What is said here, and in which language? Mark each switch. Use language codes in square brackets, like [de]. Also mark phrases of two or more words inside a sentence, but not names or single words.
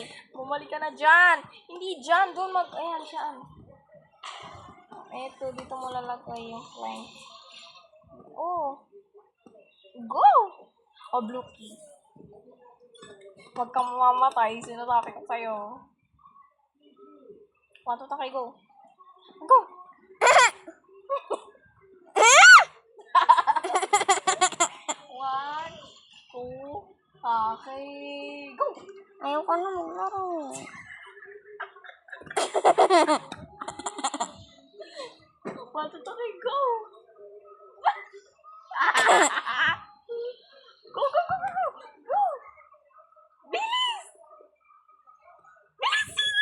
[tl] Bumalik ka na dyan. Hindi dyan. Doon ayan siya. Eto, dito mo lalagay yung plank. [en] Oh. Go! Oh, blue key. [tl] Huwag kang mamamatay. Sinasabi ko sa'yo. [en] 1, 2, 3, go. Go! 1, 2, okay, go! [tl] Ayoko na maglaro. [en] 1, 2, 3, go! Go, go, go, go, go! Go! [tl] Bilis! Bilis!